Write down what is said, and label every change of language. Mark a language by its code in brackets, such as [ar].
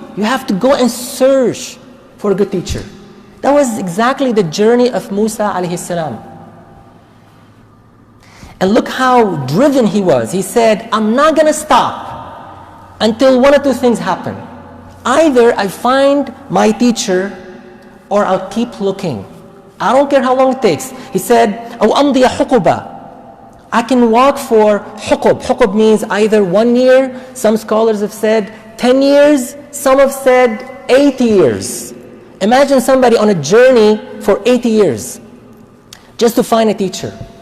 [en] You have to go and search for a good teacher. That was exactly the journey of Musa alayhi salam. And look how driven he was. He said, I'm not going to stop until one or two things happen. Either I find my teacher or I'll keep looking. I don't care how long it takes. He said, [ar] أو أمضي حقبا. [en] I can walk for حقب. حقب means either 1 year, some scholars have said 10 years, some have said 80 years. Imagine somebody on a journey for 80 years just to find a teacher.